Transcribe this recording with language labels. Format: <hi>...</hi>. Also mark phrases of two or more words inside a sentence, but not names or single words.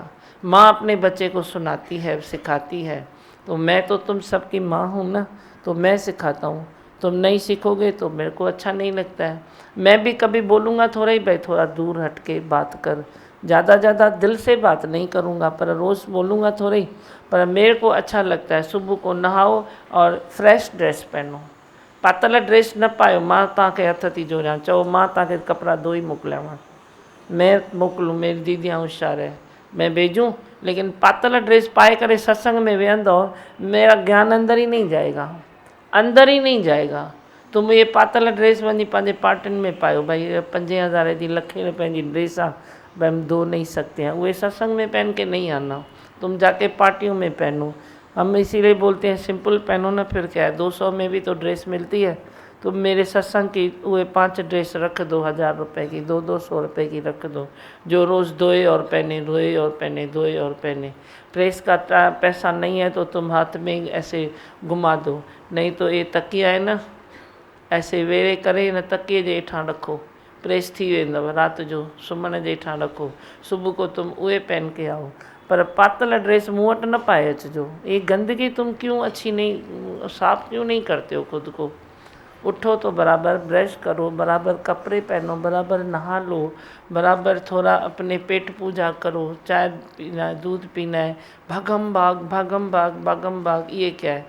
<hi>माँ अपने बच्चे को सुनाती है, सिखाती है, तो मैं तो तुम सबकी माँ हूँ ना, तो मैं सिखाता हूँ। तुम नहीं सीखोगे तो मेरे को अच्छा नहीं लगता है। मैं भी कभी बोलूँगा थोड़ा ही, भाई थोड़ा दूर हट के बात कर, ज़्यादा दिल से बात नहीं करूँगा, पर रोज़ बोलूँगा थोड़ा ही, पर मेरे को अच्छा लगता है। सुबह को नहाओ और</hi> <en>fresh dress</en> <hi>पहनो,</hi> <sd>पातल ड्रेस न पायो। मां तव्हांखे हथ थी जोड़ियां, चओ मां तव्हांखे कपिड़ा धोई मोकिलियांव,</sd> <hi>मैं मोकिलूँ, मेरी दीदियाँ होशियार है, मैं भेजूँ, लेकिन</hi> <sd>पातल ड्रेस पाए करे सत्संग में वेहंदो,</sd> <hi>मेरा ज्ञान अंदर ही नहीं जाएगा, अंदर ही नहीं जाएगा।</hi> <sd>तुम ये पातल ड्रेस वञी पंहिंजे पार्टियुनि में पायो, भाई 5,000 जी 1,00,000 रुपए जी ड्रेस आहे,</sd> <hi>भाई हम धो नहीं सकते हैं, वो सत्संग में पहन के नहीं आना, तुम जाके पार्टियों में पहनो। हम इसीलिए बोलते हैं सिंपल पहनो ना, फिर क्या है, 200 में भी तो ड्रेस मिलती है। तुम मेरे सत्संग की वो 5 ड्रेस रख दो 1000 रुपए की, 200 रुपए की रख दो, जो रोज़ धोए और पहने, धोए और पहने, धोए और पहने। प्रेस का पैसा नहीं है तो तुम हाथ में ऐसे घुमा दो, नहीं तो ये तकिया है ना, ऐसे</hi> <sd>वेरे करे न तकिए जे हेठां रखो, प्रेस थी वेंदव, रात जो सुम्हण जे हेठां रखो,</sd> <hi>सुबह को तुम उहे पहन के आओ। पर</hi> <sd>पातल ड्रेस मुँह वटि न पाए अचजो।</sd> <hi>ये गंदगी तुम क्यों अच्छी नहीं, साफ क्यों नहीं करते हो खुद को? उठो तो बराबर ब्रश करो, बराबर कपड़े पहनो, बराबर नहा लो, बराबर थोड़ा अपने पेट पूजा करो, चाय पीना है, दूध पीना है, भागम भाग भागम भाग भागम भाग, ये क्या है?</hi>